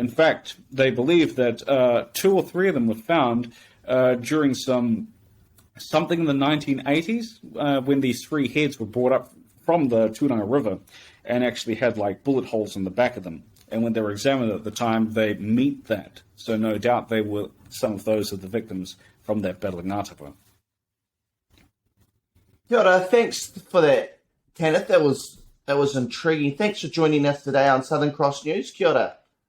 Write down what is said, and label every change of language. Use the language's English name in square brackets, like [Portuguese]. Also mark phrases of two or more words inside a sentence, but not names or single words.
[English] In fact, they believe that 2 or 3 of them were found during something in the 1980s when these 3 heads were brought up from the Turanga River and actually had like bullet holes in the back of them. And when they were examined at the time, they meet that. So no doubt they were some of those of the victims from that battle in Ngātapa. [Māori] Kia ora, [English] thanks for that, Tanith. That was intriguing. Thanks for joining us today on Southern Cross News. [Māori] Kia ora.